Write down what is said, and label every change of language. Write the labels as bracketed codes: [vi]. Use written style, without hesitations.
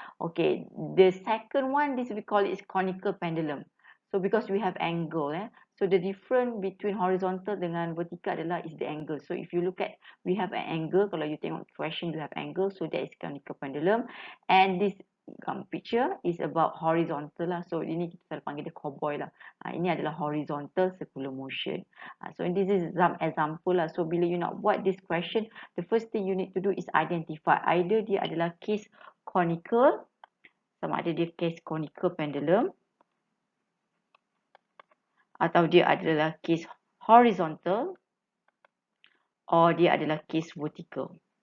[en] Okay, the second one, this we call it is conical pendulum. So because we have angle, so the difference between horizontal dengan vertical adalah is the angle. So if you look at, we have an angle. [ms] Kalau you tengok question, [en] you have angle. So that is conical pendulum. And this picture is about horizontal lah. [ms] So ini kita selalu panggil dia cowboy lah. Ini adalah horizontal circular motion. [en] So this is some example lah. So bila you nak buat this question, the first thing you need to do is identify either [ms] dia adalah case conical, sama ada dia case conical pendulum, atau dia adalah case horizontal, [en] or [ms] dia adalah case vertical.